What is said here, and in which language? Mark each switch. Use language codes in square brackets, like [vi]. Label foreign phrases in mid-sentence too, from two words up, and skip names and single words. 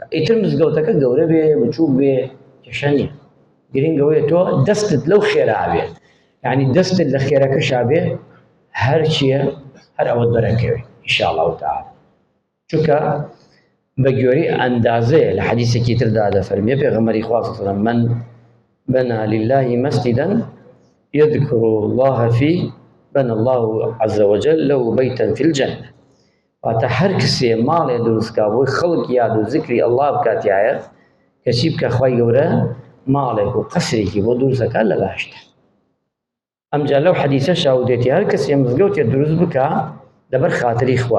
[ckb] ئیتر مزگەوتەکە گەورە بێ بچوو بێ کێشە نییە، گرنگەوەیە تۆ دەستت لەو خێرا بێ، یعنی دەستت لە خێرەکەشا بێ هەر چییە هەر ئەوەت بەرەکەوێ [ar] ئینشاءالله تعالی. [ckb] چونکە بە گوێرەی ئەندازەیە لە حەدیثێکی تردا دەفەرمێ پێغەمبەری خوا [ar] صلی الله علیه و سلم من بنى لله مسجدا يذكر الله فيه بنى الله عز وجل له بيتا في الجنة. [ckb] واتە هەر کەسێ ماڵێ دروستکا بۆی خەڵک یاد و ذکری ئەڵڵا بکاتیایە کەچی بکە خوای گەورە ماڵێک و قەسرێکی بۆ دروستەکە لە باشتە. ئەمجا لەو حەدیثە شاودێتی هەر کەسێ مزگەوتێ دروست بکە لەبەر خاتری خوا.